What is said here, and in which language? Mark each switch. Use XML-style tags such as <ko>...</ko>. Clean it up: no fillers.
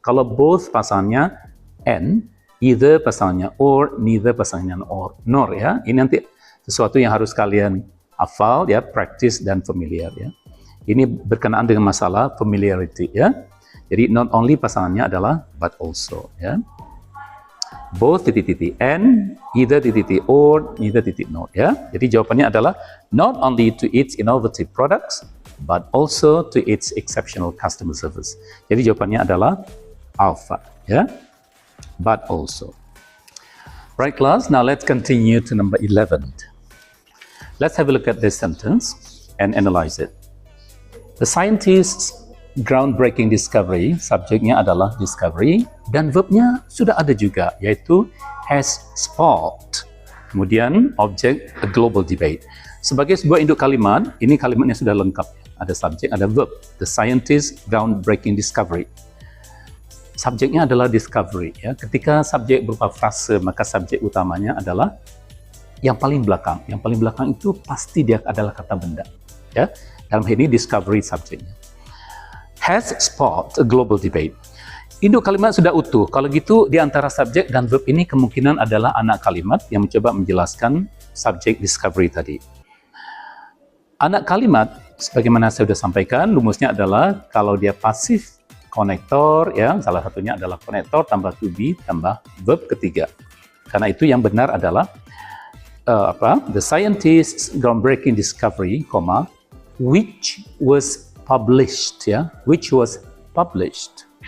<id>Kalau both pasangannya and, either pasangannya or, neither pasangannya nor, ya. Ini nanti sesuatu yang harus kalian hafal, ya, practice dan familiar, ya. Ini berkenaan dengan masalah familiarity, ya. Jadi not only pasangannya adalah but also, ya. Both and, either or, neither nor, ya. Jadi jawabannya adalah</id> <en>not only to its innovative products but also to its exceptional customer service.</en> <id>Jadi jawabannya adalah alpha, ya.</id> <en>But also. Right, class, now let's continue to number 11. Let's have a look at this sentence and analyze it. The scientist's groundbreaking discovery,</en> <id>subjeknya adalah discovery, dan verbnya sudah ada juga, yaitu</id> <en>has sparked.</en> <id>Kemudian objek,</id> <en>a global debate.</en> <id>Sebagai sebuah induk kalimat, ini kalimatnya sudah lengkap. Ada subjek, ada verb.</id> <en>The scientist's groundbreaking discovery.</en> <id>Subjeknya adalah discovery, ya. Ketika subjek berupa frase, maka subjek utamanya adalah yang paling belakang. Yang paling belakang itu pasti dia adalah kata benda, ya. Dalam hal ini discovery subjeknya.</id> <en>Has sparked a global debate.</en> <id>Induk kalimat sudah utuh. Kalau gitu, di antara subjek dan verb ini kemungkinan adalah anak kalimat yang mencoba menjelaskan subjek discovery tadi. Anak kalimat, sebagaimana saya sudah sampaikan, rumusnya adalah kalau dia pasif konektor, ya, salah satunya adalah konektor tambah to be tambah verb ketiga. Karena itu yang benar adalah</id> <en>the scientist's groundbreaking discovery, which was published, ya, which was published.</en>